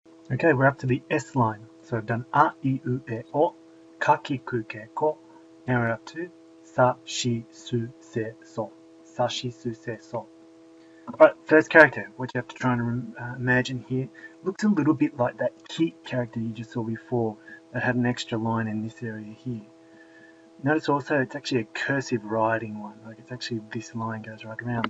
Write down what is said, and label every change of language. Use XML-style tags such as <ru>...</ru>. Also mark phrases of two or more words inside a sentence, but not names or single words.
<en>Okay, we're up to the S line. So I've done A, I, U, E, O,</en> <ja>Ka, Ki, Ku, Ke, Ko.</ja> <en>Now we're up to</en> <ja>Sa, Shi, Su, Se, So. Sa, Shi, Su, Se, So.</ja> <en>Alright, first character, what you have to try and imagine here, looks a little bit like that Ki character you just saw before that had an extra line in this area here. Notice also it's actually a cursive writing one, like it's actually this line goes right around.</en>